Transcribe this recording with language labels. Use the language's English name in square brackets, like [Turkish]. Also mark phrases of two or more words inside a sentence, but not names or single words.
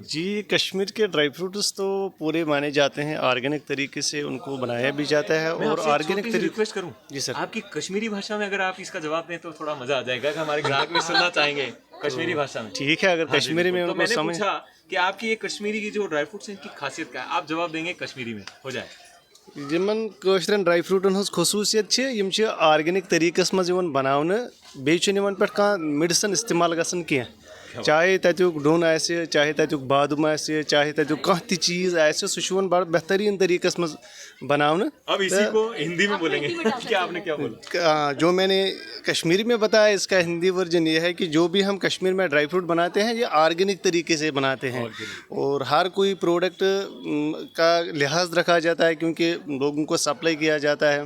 [Hindi] जी, कश्मीर के [English] dry fruits [Hindi] तो पूरे माने जाते हैं, ऑर्गेनिक तरीके से उनको बनाया भी जाता है और ऑर्गेनिक तरीके। रिक्वेस्ट करूं जी सर, आपकी कश्मीरी भाषा में अगर आप इसका जवाब दें तो थोड़ा मजा आ जाएगा कि हमारे ग्राहक भी सुनना चाहेंगे कश्मीरी भाषा में। ठीक है, अगर कश्मीरी में उनको समझ। कि आपकी ये कश्मीरी की जो [English] dry fruits [Hindi] हैं इनकी खासियत क्या है, आप जवाब देंगे कश्मीरी में, हो जाए? [Kashmiri] यमन कशरन ड्राई फ्रूटन हज खसूसियत छ यम छ ऑर्गेनिक तरीकस मज यवन बनावने बेय छ यमन पेट का मेडिसिन इस्तेमाल गसन के चाहे तत्युक डोन आसे चाहे तत्युक बादुम आसे चाहे तत्युक कह ति चीज आसे सु छ वन बड़ बेहतरीन तरीकस मज बनावने। [Hindi] अब इसी को हिंदी में बोलेंगे क्या आपने क्या बोला? जो मैंने कश्मीरी में बताया इसका हिंदी वर्जन ये है कि जो भी हम कश्मीर में [English] dry fruit [Hindi] बनाते हैं ये ऑर्गेनिक तरीके से बनाते हैं और हर कोई प्रोडक्ट का लिहाज रखा जाता है क्योंकि लोगों को सप्लाई किया जाता है।